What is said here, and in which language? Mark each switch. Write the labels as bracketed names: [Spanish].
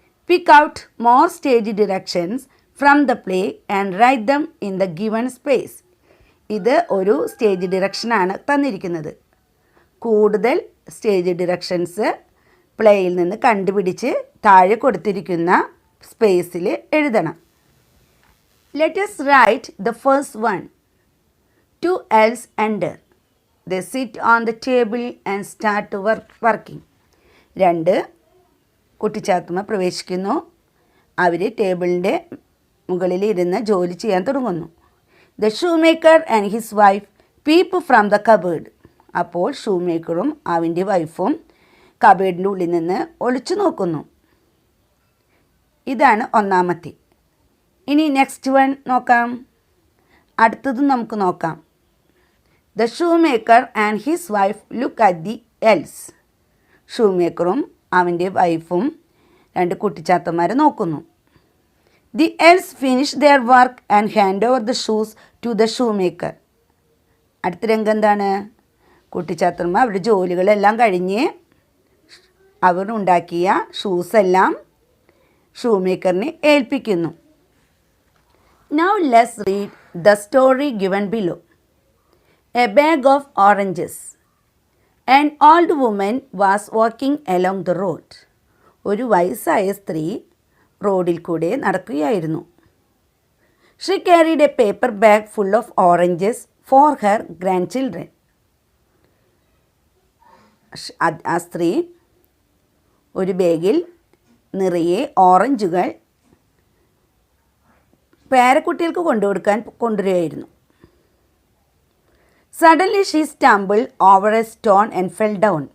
[English] Pick out more stage directions from the play and write them in the given space. [Malayalam] ഇത് ഒരു stage ഡിറക്ഷനാണ് തന്നിരിക്കുന്നത്. കൂടുതൽ stage directions പ്ലേയിൽ നിന്ന് കണ്ടുപിടിച്ച് താഴെ കൊടുത്തിരിക്കുന്ന സ്പേസിൽ എഴുതണം. [English] Let us write the first one. Two elves enter. They sit on the table and start working. [Malayalam] രണ്ട് കുട്ടിച്ചാത്തന്മാർ പ്രവേശിക്കുന്നു. അവർ ടേബിളിൻ്റെ മുകളിൽ ഇരുന്ന് ജോലി ചെയ്യാൻ തുടങ്ങുന്നു. [English] The shoemaker and his wife peep from the cupboard. [Malayalam] അപ്പോൾ ഷൂമേക്കറും അവൻ്റെ വൈഫും കബേഡിൻ്റെ ഉള്ളിൽ നിന്ന് ഒളിച്ചു നോക്കുന്നു. ഇതാണ് ഒന്നാമത്തെ. ഇനി നെക്സ്റ്റ് വൺ നോക്കാം. അടുത്തതും നമുക്ക് നോക്കാം. [English] The shoemaker and his wife look at the elves. [Malayalam] ഷൂമേക്കറും അവൻ്റെ വൈഫും രണ്ട് കുട്ടിച്ചാത്തന്മാരെ നോക്കുന്നു. [English] The elves finish their work and hand over the shoes to the shoemaker. [Malayalam] അടുത്ത രംഗം എന്താണ്? കുട്ടിച്ചാത്തന്മാർ അവരുടെ ജോലികളെല്ലാം കഴിഞ്ഞ് അവർ ഉണ്ടാക്കിയ ഷൂസെല്ലാം ഷൂമേക്കറിനെ ഏൽപ്പിക്കുന്നു. [English] Now let's read the story given below. A bag of oranges. An old woman was walking along the road. [Malayalam] ഒരു വയസ്സായ സ്ത്രീ റോഡിൽ കൂടെ നടക്കുകയായിരുന്നു. [English] She carried a paper bag full of oranges for her grandchildren. [Malayalam] ആ സ്ത്രീ ഒരു ബാഗിൽ നിറയെ ഓറഞ്ചുകൾ പേരക്കുട്ടികൾക്ക് കൊണ്ടുവരികയായിരുന്നു. [English] Suddenly she stumble over a stone and fell down.